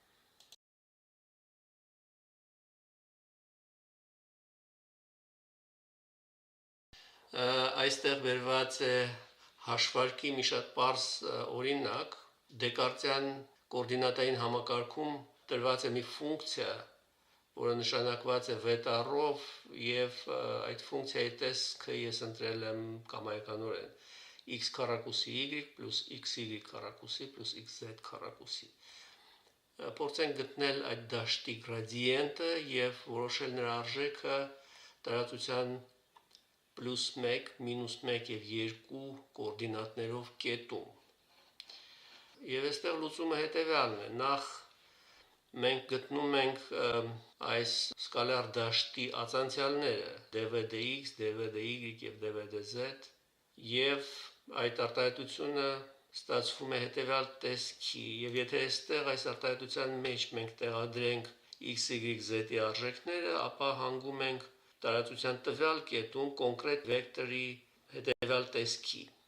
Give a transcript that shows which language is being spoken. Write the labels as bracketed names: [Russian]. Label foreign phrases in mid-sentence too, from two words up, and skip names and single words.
[Armenian] Այստեղ վերված է հաշվարկի մի շատ պարզ օրինակ դեկարտյան կոորդինատային համակարգում տրված է մի ֆունկցիա, որը նշանակված է վետառով եւ այդ ֆունկցիայի տեսքը ես ընտրել եմ կամայականորեն x քառակուսի y plus xy քառակուսի plus xz քառակուսի։ Փորձենք գտնել այդ դաշտի գրադիենտը եւ որոշել նրա արժեքը տարածության +1, -1 եւ 2 կոորդինատներով կետում։ Եվ այստեղ լուծումը հետևյալն է. նախ մենք գտնում ենք այս սկալար դաշտի ացանցիալները dv/dx, dv/y եւ dv/dz եւ այդ արտահայտությունը ստացվում է հետևյալ տեսքի եւ եթե այստեղ այս արտահայտության մեջ մենք տեղադրենք x, y, z-ի արժեքները, ապա հանգում ենք տարածության տվյալ կետում կոնկրետ վեկտորի հետևյալ տեսքի։